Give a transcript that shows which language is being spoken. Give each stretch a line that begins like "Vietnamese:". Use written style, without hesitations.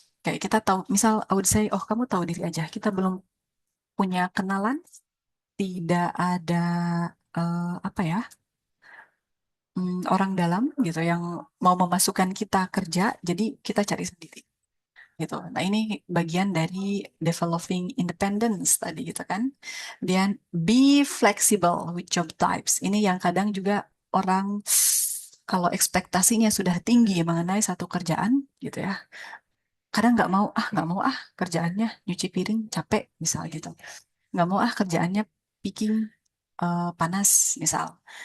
Indonesian: Kayak kita tahu, misal
English: I would say,
Indonesian: oh kamu tahu diri aja. Kita belum punya kenalan, tidak ada apa ya, orang dalam gitu yang mau memasukkan kita kerja. Jadi kita cari sendiri gitu. Nah ini bagian dari developing independence tadi gitu kan. Dan
English: be flexible with job types.
Indonesian: Ini yang kadang juga orang kalau ekspektasinya sudah tinggi mengenai satu kerjaan gitu ya, kadang nggak mau kerjaannya nyuci piring capek misal gitu, nggak mau kerjaannya picking panas misal.